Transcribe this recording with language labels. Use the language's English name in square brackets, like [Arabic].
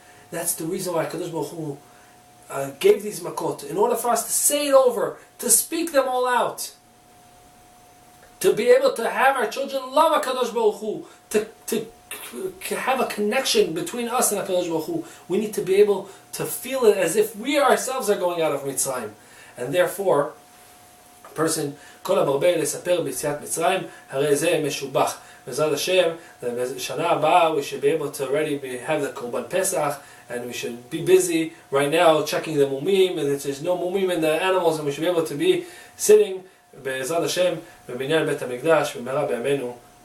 [English] That's the reason why HaKadosh Baruch Hu gave these makot, in order for us to say it over, to speak them all out, to be able to have our children love HaKadosh Baruch Hu, to have a connection between us and HaKadosh Baruch Hu. We need to be able to feel it as if we ourselves are going out of Mitzrayim. And therefore, a person, [Hebrew] כל המרבה לספר ביציאת מצרים, הרי זה משובח. [English] B'ezrat Hashem, the Shana Abba, we should be able to already have the Korban Pesach, and we should be busy right now checking the mumim, and if there's no mumim in the animals, and we should be able to be sitting B'ezrat Hashem, [Hebrew] בבניין בית המקדש, במהרה בימינו.